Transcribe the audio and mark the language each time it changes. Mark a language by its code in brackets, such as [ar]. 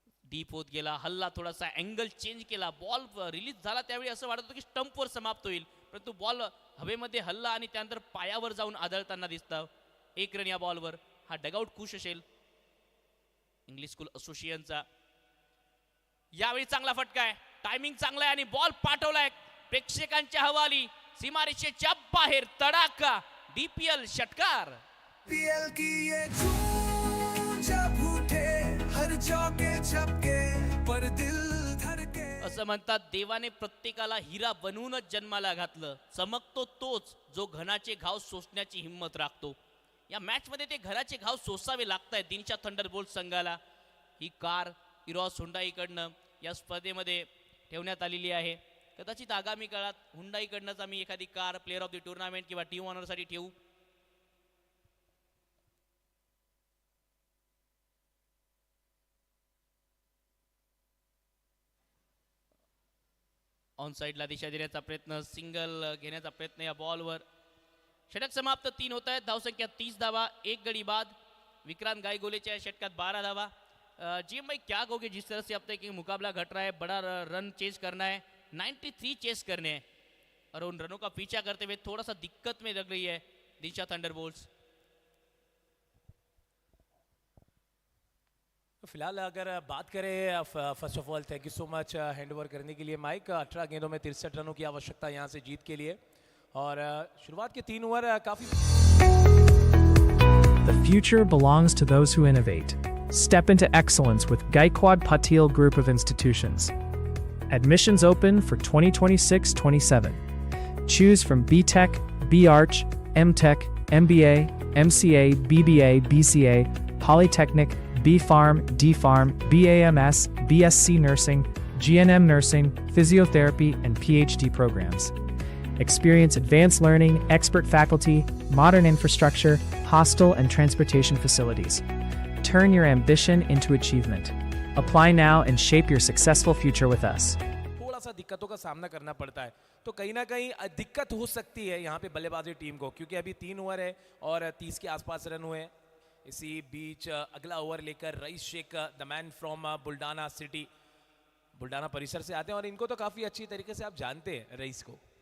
[mr] Deep होत गेला, हल्ला थोडासा अँगल चेंज केला, बॉल रिलीज झाला त्यावेळी असं वाटत होतं की स्टंपवर समाप्त होईल, परंतु बॉल हवेमध्ये हल्ला आणि त्यानंतर पायावर जाऊन आदळताना दिसतं. 1 रन या बॉलवर. हा डगआउट खुश असेल इंग्लिश स्कूल असोसिएशनचा. यावेळी चांगला फटका आहे, टायमिंग चांगला आहे आणि बॉल पाठवलाय प्रेक्षकांच्या हवाली सीमारेषेच्या बाहेर. तडाखा डीपीएल षटकार. [hi] पीएल की ये धूम जब उठे हर चौके छक्के पर दिल धड़के. [mr] असं म्हणतात देवाने प्रत्येकाला हिरा बनवूनच जन्माला घातलं. चमकतो तोच जो घनाचे घाव सोसण्याची हिंमत राखतो. या मॅच मध्ये ते घराचे घाव सोसावे लागतायत दिनशा थंडरबोल्ट संघाला. ही कार इरॉस हुंडाईकडनं या स्पर्धेमध्ये ठेवण्यात आलेली आहे. कदाचित आगामी काळात हुंडाईकडनंच आम्ही एखादी car player of the tournament किंवा टीम ऑनरसाठी ठेवू. ऑन साईडला दिशा देण्याचा प्रयत्न, सिंगल घेण्याचा प्रयत्न या बॉलवर. षटक समाप्त. 3 होत आहेत. धावसंख्या 30 धावा, 1 गडी बाद. विक्रांत गायगोलेच्या षटकात 12 धावा. [hi] जीएम भाई क्या कहोगे जिस तरह से अब तक मुकाबला घट रहा है, बड़ा रन चेज करना है, 93 चेस करने हैं और उन रनों का पीछा करते हुए थोड़ा सा दिक्कत में लग रही है दिशा थंडरबोल्ट्स. फिलहाल अगर बात करें, [en] first of all thank you so much [hi] hand over करने के लिए माइक. 18 गेंदों में 63 रनों की आवश्यकता यहाँ से जीत के लिए और शुरुआत के 3 ओवर काफी. [en] The future belongs to those who innovate. Step into excellence with Gaikwad Patil Group of Institutions. Admissions open for 2026-27. Choose from BTech, BArch, MTech, MBA, MCA, BBA, BCA, Polytechnic, BPharm, DPharm, BAMS, BSc Nursing, GNM Nursing, Physiotherapy, and PhD programs. Experience advanced learning, expert faculty, modern infrastructure, hostel and transportation facilities. Turn your ambition into achievement. Apply now and shape your successful future with us. [hi] थोड़ा सा दिक्कतों का सामना करना पड़ता है, तो कहीं ना कहीं दिक्कत हो सकती है यहाँ पे बल्लेबाजी टीम को, क्योंकि अभी 3 ओवर है और 30 के आसपास रन हुए. इसी बीच अगला ओवर लेकर rice Sheikh, [en] the man from Buldhana city, [hi] Buldhana परिसर से आते हैं और इनको तो काफ़ी अच्छी तरीके से आप जानते हैं रईस को.